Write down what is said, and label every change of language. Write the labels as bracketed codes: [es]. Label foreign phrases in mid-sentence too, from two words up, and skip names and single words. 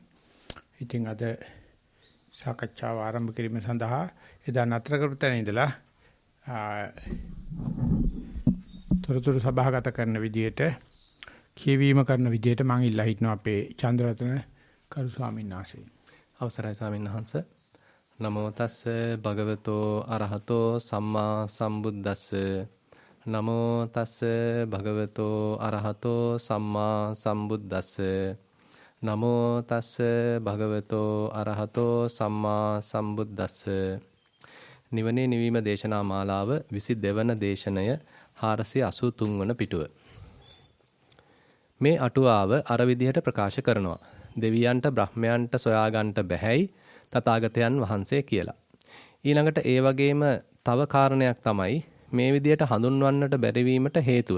[si] ඉතින් අද සාකච්ඡාව ආරම්භ කිරීම සඳහා එදා නතර කරපු තැන ඉඳලා තොරතුරු සභාගත කරන විදියට කියවීම කරන විදියට මම ඉල්ලා හිටනවා අපේ චන්ද්‍රරත්න කරු ස්වාමීන් වහන්සේ. අවසරයි ස්වාමීන් වහන්සේ. [pi] නමෝ තස්ස භගවතෝ අරහතෝ සම්මා සම්බුද්දස්ස. නමෝ තස්ස භගවතෝ අරහතෝ සම්මා සම්බුද්දස්ස. නමෝ තස්ස භගවතෝ අරහතෝ සම්මා සම්බුද්දස්ස. [si] නිවනේ නිවීම දේශනා මාලාව 22 වන දේශනය 483 වන පිටුව. මේ අටුවාව අර විදිහට ප්‍රකාශ කරනවා. දෙවියන්ට බ්‍රහ්මයන්ට සොයාගන්නට බැහැයි තථාගතයන් වහන්සේ කියලා. ඊළඟට ඒ වගේම තව කාරණයක් තමයි මේ විදිහට හඳුන්වන්නට බැරිවීමට හේතුව.